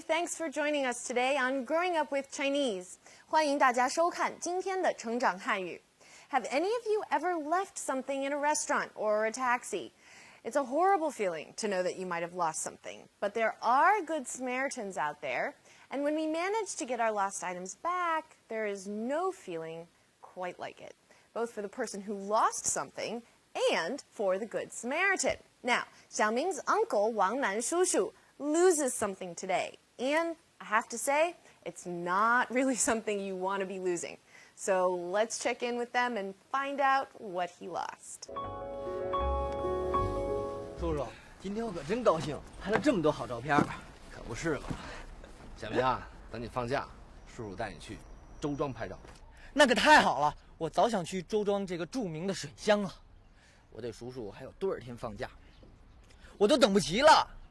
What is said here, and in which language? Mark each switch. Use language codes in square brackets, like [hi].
[en] Thanks for joining us today on Growing Up with Chinese. [zh] 欢迎大家收看今天的成长汉语。 [en] Have any of you ever left something in a restaurant or a taxi? It's a horrible feeling to know that you might have lost something, but there are good Samaritans out there, and when we manage to get our lost items back, there is no feeling quite like it, both for the person who lost something and for the good Samaritan. Now, Xiaoming's uncle, Wang Nan Shushu, loses something today, and I have to say, it's not really something you want to be losing. So let's check in with them and find out what he lost. [zh] 叔叔，今天我可真高兴，拍了这么多好照片。可不是嘛，小明啊，等你放假，叔叔带你去周庄拍照。那可太好了，我早想去周庄这个著名的水乡了。我对叔叔还有多少天放假，我都等不及了。